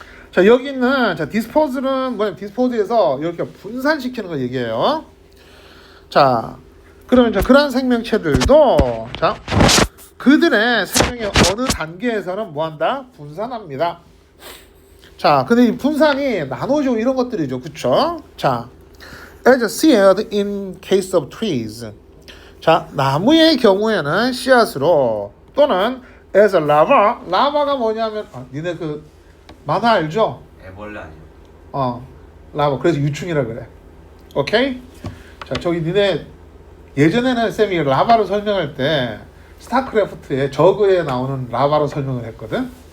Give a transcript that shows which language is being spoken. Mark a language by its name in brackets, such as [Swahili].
[Korean] 자, 여기 있는 자, dispose는 뭐냐면 dispose에서 이렇게 분산시키는 걸 얘기해요. 자, 그러면 자, 그러한 생명체들도 자, 그들의 생명의 어느 단계에서는 뭐한다? 분산합니다. 자, 근데 이 분산이 나노죠 이런 것들이죠, 그쵸? [English] 자, as seed in case of trees. [Korean] 자, 나무의 경우에는 씨앗으로 또는 [English] as a lava. [Korean] 라바가 뭐냐면 니네 그 만화 알죠? 애벌레 아니에요? 라바. 그래서 유충이라 그래. 오케이? 자, 저기 니네 예전에는 쌤이 라바로 설명할 때 스타크래프트에 저그에 나오는 라바로 설명을 했거든.